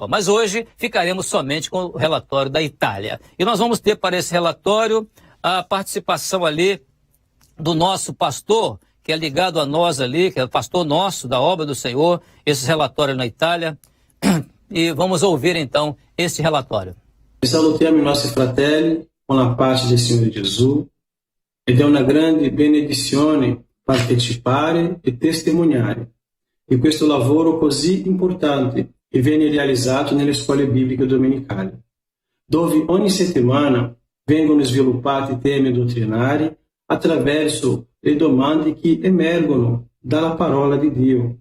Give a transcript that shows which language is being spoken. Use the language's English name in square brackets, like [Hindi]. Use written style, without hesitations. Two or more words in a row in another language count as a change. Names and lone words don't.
[Portuguese] Mas hoje ficaremos somente com o relatório da Itália. E nós vamos ter para esse relatório a participação ali do nosso pastor, que é ligado a nós ali, que é o pastor nosso da obra do Senhor, esse relatório na Itália. E vamos ouvir então esse relatório. [Italian] Salutiamo i nostri fratelli con la pace del Signore Gesù ed è una grande benedizione partecipare e testimoniare di questo lavoro così importante che viene realizzato nelle scuole bibliche domenicali, dove ogni settimana vengono sviluppati temi dottrinari attraverso le domande che emergono dalla parola di Dio.